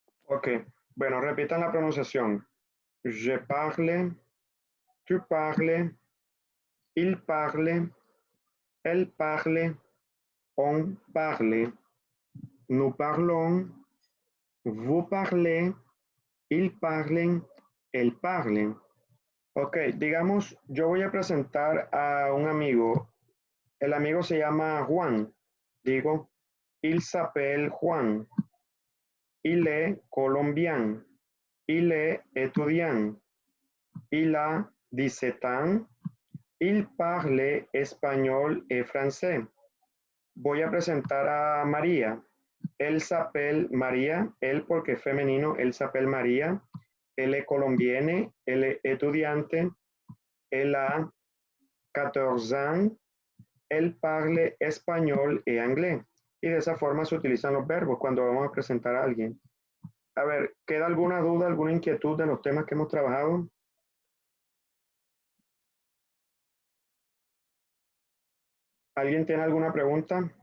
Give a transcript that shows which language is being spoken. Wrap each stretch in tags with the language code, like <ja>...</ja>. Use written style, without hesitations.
<es>Ok, bueno, repitan la pronunciación.</es> <fr>Je parle, tu parles, il parle, elle parle, on parle, nous parlons, vous parlez, ils parlen, elles parlen.</fr> <es>Ok, digamos, yo voy a presentar a un amigo. El amigo se llama Juan. Digo,</es> <fr>il s'appelle Juan. il est colombien, il est étudiant, il a 17 ans, il parle español et français.</fr> <es>Voy a presentar a María.</es> <fr>Elle s'appelle María,</fr> <es>él porque es femenino,</es> <fr>él s'appelle María. Elle est colombienne, elle est étudiante, elle a 14 ans, elle parle español y anglais.</fr> <es>Y de esa forma se utilizan los verbos cuando vamos a presentar a alguien. A ver, ¿queda alguna duda, alguna inquietud de los temas que hemos trabajado? ¿Alguien tiene alguna pregunta?</es>